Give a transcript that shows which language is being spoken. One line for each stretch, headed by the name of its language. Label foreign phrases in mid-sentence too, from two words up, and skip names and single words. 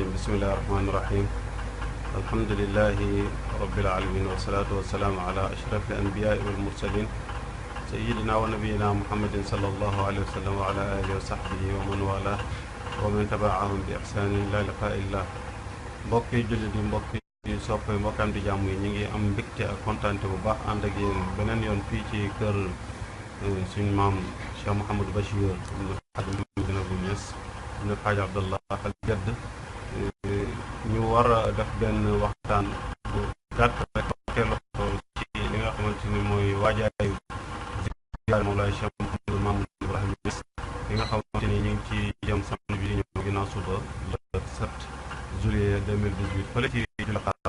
Arabic: بسم الله الرحمن الرحيم. الحمد لله رب العالمين والصلاة والسلام على أشرف الأنبياء والمرسلين سيدنا ونبينا محمد صلى الله عليه وسلم وعلى آله وصحبه ومن والاه ومن تبعهم بإحسان إلى لقاء الله.
Wolof: mbokki jullit yi mbokki soppe mbokkam di jàmm yi ñu ngi am mbégte ak kontaante bu baax ànd ak yéen beneen yoon fii ci kër suñu maam Cheikh Mouhamadou Bachir ibn Xaadim bu Ñas ibn Xaaj Abdallah al Jadd. ñu war a def benn waxtaan bu gàtt rek teeloo ci li nga xamante ni mooy waajaayu ziyaar Mawlaay Cheikh Mouhamadou Mamoun Ibrahima Niass li nga xamante ni ñu ngi ci jëm samedi bi di ñëw ginnaaw suba
French: le 7 juillet 2018
Wolof: fële ci Julxaar.